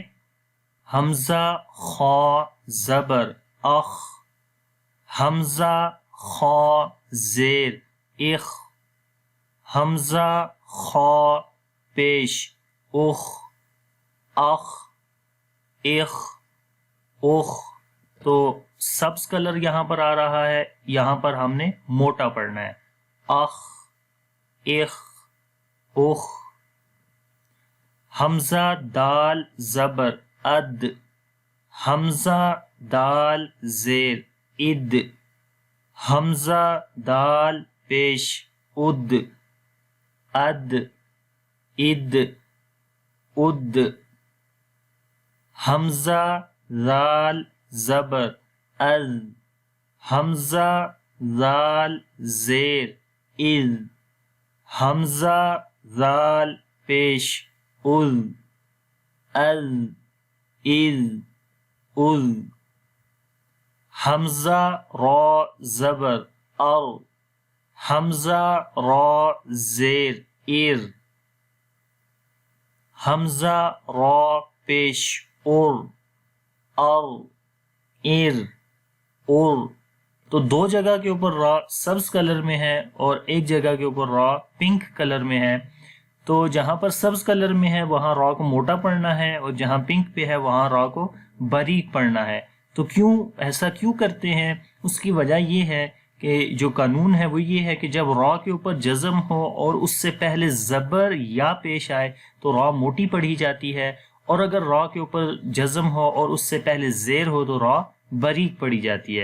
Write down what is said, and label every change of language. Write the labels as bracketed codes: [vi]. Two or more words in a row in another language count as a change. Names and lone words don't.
[ur] حمزہ خا زبر اخ، حمزہ خا زیر اخ، حمزہ خا پیش اخ، اخ اخ اخ۔ تو سبز کلر یہاں پر آ رہا ہے، یہاں پر ہم نے موٹا پڑھنا ہے، اخ اخ اخ۔ حمزہ دال زبر اد، حمزہ دال زیر اد، حمزہ دال پیش اد، اد اد اد۔ حمزہ ذال زبر از، حمزہ ذال زیر از، حمزہ ذال پیش از، از از از۔ حمزہ را زبر ار، حمزہ را زیر ار، حمزہ را پیش ار، ار ار ار۔ تو دو جگہ کے اوپر را سبز کلر میں ہے اور ایک جگہ کے اوپر را پنک کلر میں ہے، تو جہاں پر سبز کلر میں ہے وہاں را کو موٹا پڑھنا ہے اور جہاں پنک پہ ہے وہاں را کو باریک پڑھنا ہے۔ تو ایسا کیوں کرتے ہیں؟ اس کی وجہ یہ ہے کہ جو قانون ہے وہ یہ ہے کہ جب را کے اوپر جزم ہو اور اس سے پہلے زبر یا پیش آئے تو را موٹی پڑھی جاتی ہے، اور اگر را کے اوپر جزم ہو اور اس سے پہلے زیر ہو تو را باریک پڑھی جاتی ہے۔